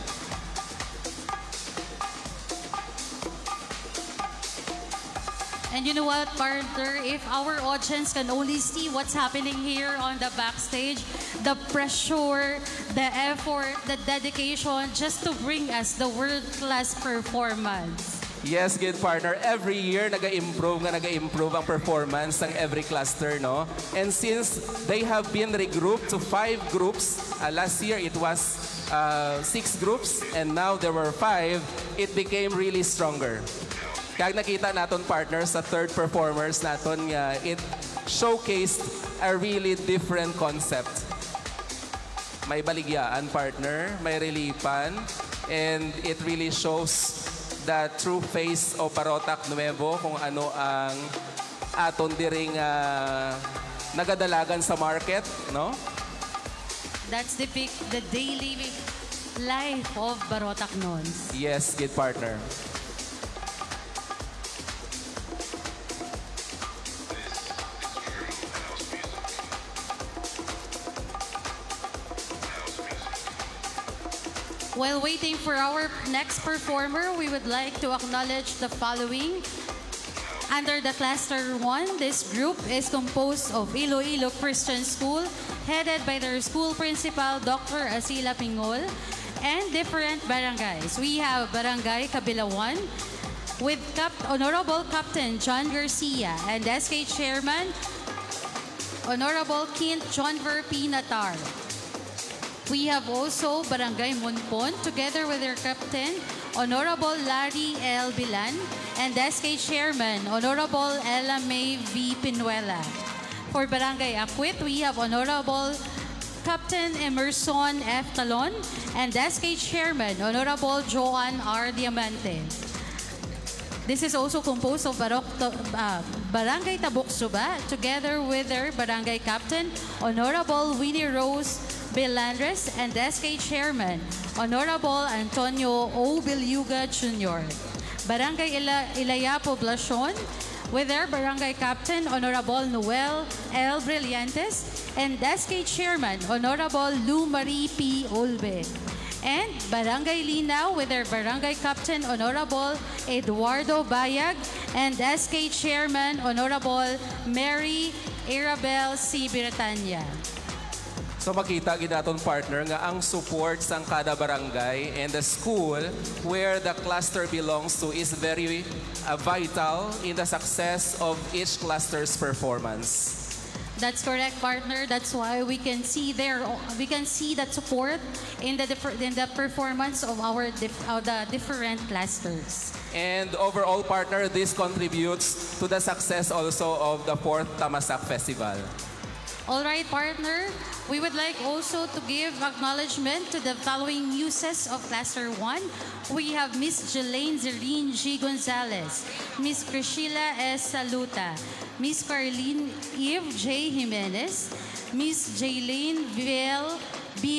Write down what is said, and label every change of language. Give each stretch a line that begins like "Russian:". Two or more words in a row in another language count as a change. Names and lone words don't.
English: And you know what, partner? If our audience can only see what's happening here on the backstage, the pressure, the effort, the dedication just to bring us the world-class performance. Yes, good partner. Every year,
Filipino: nag-improve ang performance ng
English: every cluster,
Filipino: no?
English: And since they have been regrouped to 5 groups, last year it was 6 groups, and now there were 5, it became really stronger.
Hiligaynon: Kaya nakita naton partners sa
English: third performers
Hiligaynon: naton,
English: it showcased a really different concept.
Hiligaynon: May baligyaan, partner, may relipan,
English: and it really shows the true face of Parotac Nuevo,
Hiligaynon: kung ano ang aton diring nagadalagan sa market, no?
English: That's the daily life of Barotac Nons. Yes, good partner. While waiting for our next performer, we would like to acknowledge the following. Under the Cluster 1, this group is composed of Iloilo Christian School, headed by their school principal, Dr. Asila Pingol, and different barangays. We have Barangay Cabilawan with Honorable Captain John Garcia and SK Chairman, Honorable Kint John Verpi Natar. We have also Barangay Monpon together with their captain, Honorable Larry L. Bilan, and SK Chairman, Honorable Ella May V. Pinuela. For Barangay Akwit, we have Honorable Captain Emerson F. Talon, and SK Chairman, Honorable Joan R. Diamante. This is also composed of Barangay Tabuksuba together with their Barangay Captain, Honorable Winnie Rose Belandres, and SK Chairman, Honorable Antonio O. Bilyuga Jr. Barangay Ilaya Poblacion, with their Barangay Captain, Honorable Noel L. Brillantes, and SK Chairman, Honorable Lou Marie P. Olbe. And Barangay Linaw, with their Barangay Captain, Honorable Eduardo Bayag, and SK Chairman, Honorable Mary Arabel C. Bretanya. So
Hiligaynon: makita gid naton partner nga ang support sang kada barangay
English: and the school where the cluster belongs to is very vital in the success of each cluster's performance. That's correct, partner. That's why we can see that support in the performance of the different clusters. And overall, partner, this contributes to the success also of the 4th Tamasak Festival. All right, partner. We would like also to give acknowledgement to the following muses of Cluster 1. We have Miss Jelaine Zerine G. Gonzalez, Miss Priscilla S. Saluta, Miss Carlene Eve J. Jimenez, Miss Jaylene Viel B.